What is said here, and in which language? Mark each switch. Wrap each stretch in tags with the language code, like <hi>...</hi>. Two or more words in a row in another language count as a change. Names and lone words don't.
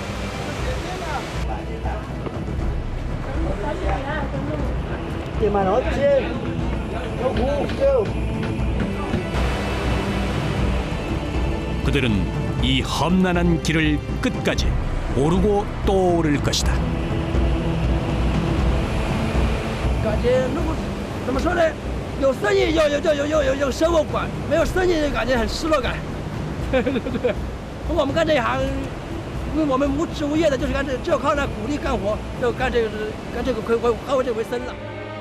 <ko>그들은 이 험난한 길을 끝까지 오르고 또 오를 것이다.</ko> <zh>感觉如果怎么说呢？有生意有生活感，没有生意就感觉很失落感，对不对？我们干这一行，因为我们无职无业的，就是干这，只有靠那苦力干活，就干这个为生了。</zh>